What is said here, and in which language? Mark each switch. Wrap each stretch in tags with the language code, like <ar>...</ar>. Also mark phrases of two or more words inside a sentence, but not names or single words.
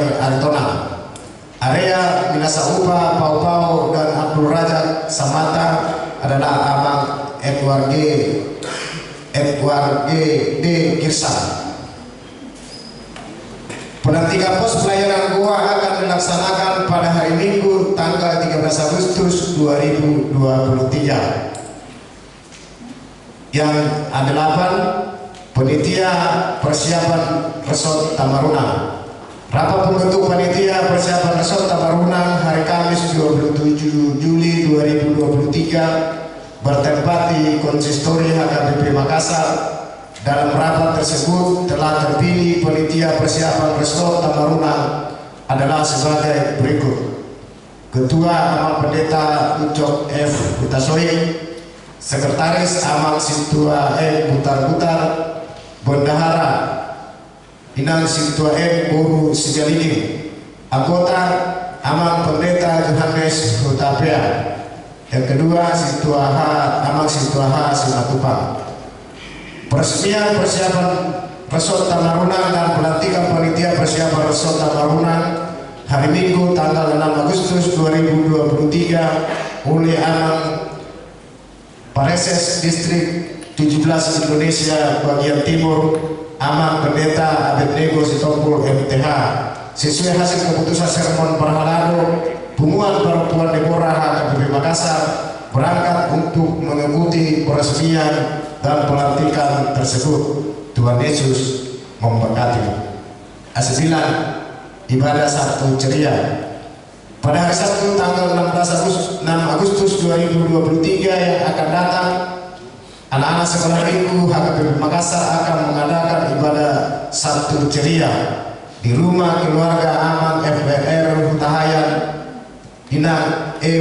<id>Aritona. Area Minasa Upa Pau-Pau dan Abdul Rajak Samata adalah Amang Edward G. D. Kirsa. Pelantikan pos pelayanan gua akan dilaksanakan pada hari Minggu tanggal 13 Agustus 2023. Yang A8, panitia persiapan Resort Tamarunang. Rapat pembentuk panitia persiapan Resort Tamarunang hari Kamis 27 Juli 2023 bertempat di Konsistori HKBP Makassar. Dalam rapat tersebut telah terpilih panitia persiapan Resort Tamarunang adalah sebagai berikut. Ketua Amang Pendeta Ucok F. Butasoi. Sekretaris Amang Sintua E. Butar-Butar. Bendahara Inang Sintua E. Boru Sijalini. Anggota Amang Pendeta Johannes Hutapea. Yang kedua Amang Sintua H. Simatupang. Peresmian persiapan Resort Tamarunang dan pelantikan panitia persiapan Resort Tamarunang hari Minggu tanggal 6 Agustus 2023 oleh Amang Pareses Distrik 17 Indonesia bagian Timur Amang Pendeta Abednego Sitompul MTH sesuai hasil keputusan sermon perhalado Bunguan Perempuan Deborah HKBP Makassar berangkat untuk mengikuti peresmian dan pelantikan tersebut. Tuhan Yesus memberkati. A9, ibadah Sabtu ceria. Pada hari Sabtu tanggal 6 Agustus 2023 yang akan datang, anak-anak sekolah minggu HKBP Makassar akan mengadakan ibadah Sabtu ceria di rumah keluarga Amang FBR Hutahayan Inang E.</id>